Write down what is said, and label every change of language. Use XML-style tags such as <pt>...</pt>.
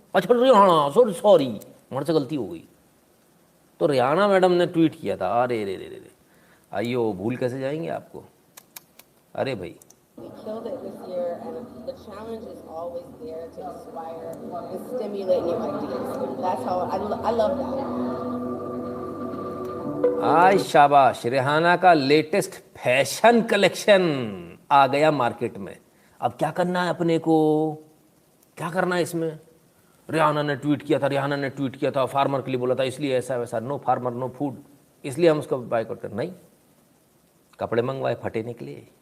<hi>अच्छा Rihanna sorry हमारे से गलती हो गई। तो रिहाना मैडम ने ट्वीट किया था, अरे रे रे रे रे आइयो भूल कैसे जाएंगे आपको। अरे भाई</hi> <en>We killed it this year, and the challenge is always there to inspire and stimulate new ideas. That's how I love that.</en> <hi>आज शाबाश, रिहाना का लेटेस्ट फैशन कलेक्शन आ गया मार्केट में। अब क्या करना है अपने को, क्या करना है इसमें? रिहाना ने ट्वीट किया था, फार्मर के लिए बोला था, इसलिए ऐसा वैसा,</hi> <en>no farmer no food,</en> <hi>इसलिए हम उसको बायकॉट कर। नहीं, कपड़े मंगवाए फटे निकले,</hi>